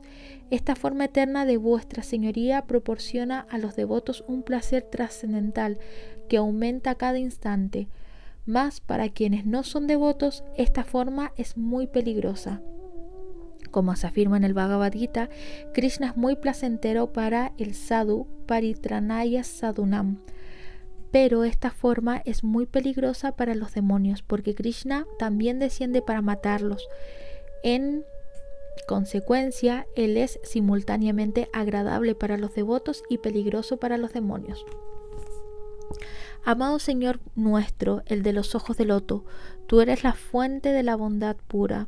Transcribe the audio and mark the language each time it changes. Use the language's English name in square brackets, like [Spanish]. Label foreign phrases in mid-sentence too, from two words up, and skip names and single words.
[Spanish] Esta forma eterna de vuestra señoría proporciona a los devotos un placer trascendental que aumenta a cada instante, mas para quienes no son devotos, esta forma es muy peligrosa. Como se afirma en el Bhagavad Gita, Krishna es muy placentero para el sadhu, [Sanskrit] paritranaya sadhunam. [Spanish] Pero esta forma es muy peligrosa para los demonios, porque Krishna también desciende para matarlos. En consecuencia, él es simultáneamente agradable para los devotos y peligroso para los demonios. Amado Señor nuestro, el de los ojos de loto, tú eres la fuente de la bondad pura.